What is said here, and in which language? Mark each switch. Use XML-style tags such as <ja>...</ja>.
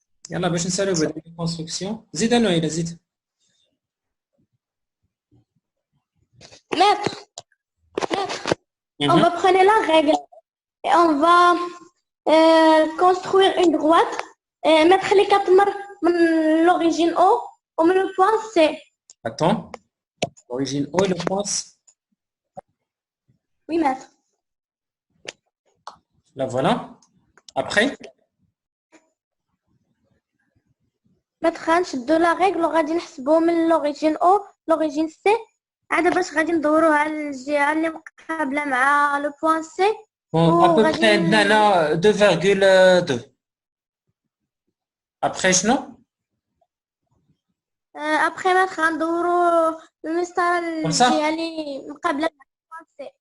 <ar>يلا باش نسالو بعد الكونستركسيون زيد انا الى زيد</ar> <fr>Maître, on va prendre la règle et on va construire une droite et mettre les 4 marques de l'origine O au le point C. Attends. L'origine O et le point C. Oui, maître. Là voilà. Après</fr> <ar>maître نشدو لا ريغل وغادي نحسبو من</ar> <fr>l'origine O l'origine C</fr> <ar>عاد باش غادي ندوروها على الجهة اللي مقابلة مع</ar> <fr>le point C. bon, à peu près</fr> <ar>عندنا</ar> <fr>2,2.</fr> <ar>Après شنو؟ après maître غندورو المسطرة الجهة اللي مقابلة مع</ar> <fr>le point C.</fr>